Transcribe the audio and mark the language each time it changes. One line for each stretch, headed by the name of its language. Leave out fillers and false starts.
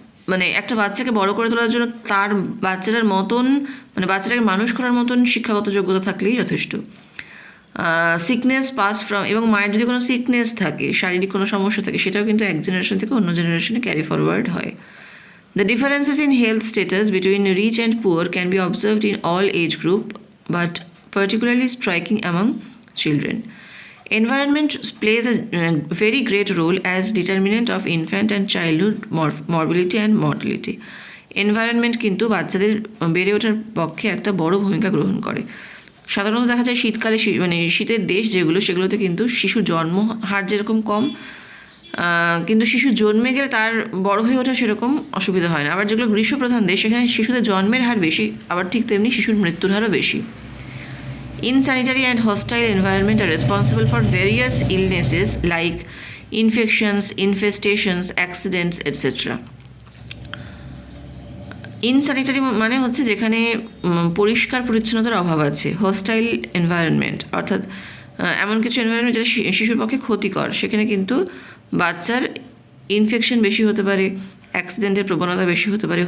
Bangla: মানে একটা বাচ্চাকে বড় করে তোলার জন্য তার বাচ্চাটার মতন মানে বাচ্চাটাকে মানুষ করার মতন শিক্ষাগত যোগ্যতা থাকলেই যথেষ্ট।
English: sickness pass from,
Bangla: এবং মায়ের যদি কোনো সিকনেস থাকে, শারীরিক কোনো সমস্যা থাকে, সেটাও কিন্তু এক জেনারেশন থেকে অন্য জেনারেশনে ক্যারি ফরওয়ার্ড হয়।
English: The differences in health status between rich and poor can be observed in all age group, but particularly striking among children. Environment plays a very great role as determinant of infant and childhood morbidity and mortality.
Bangla: Environment কিন্তু বাচ্চাদের বেড়ে ওঠার পক্ষে একটা বড় ভূমিকা গ্রহণ করে। সাধারণত দেখা যায় শীতকালে মানে শীতের দেশ যেগুলো, সেগুলোতে কিন্তু শিশু জন্ম হার যেরকম কম, কিন্তু শিশু জন্মে গেলে তার বড় হয়ে ওঠা সেরকম অসুবিধা হয় না। আবার যেগুলো গ্রীষ্মপ্রধান দেশ, সেখানে শিশুদের জন্মের হার বেশি, আবার ঠিক তেমনি শিশুর মৃত্যুর হারও বেশি।
English: Insanitary and hostile environment are responsible for various illnesses like infections, infestations, accidents, etc.
Bangla: ইনস্যানিটারি মানে হচ্ছে যেখানে পরিষ্কার পরিচ্ছন্নতার অভাব আছে। হোস্টাইল এনভায়রনমেন্ট অর্থাৎ এমন কিছু এনভায়রনমেন্ট যেটা শিশুর পক্ষে ক্ষতিকর, সেখানে কিন্তু বাচ্চার ইনফেকশন বেশি হতে পারে, অ্যাক্সিডেন্টের প্রবণতা বেশি হতে পারে।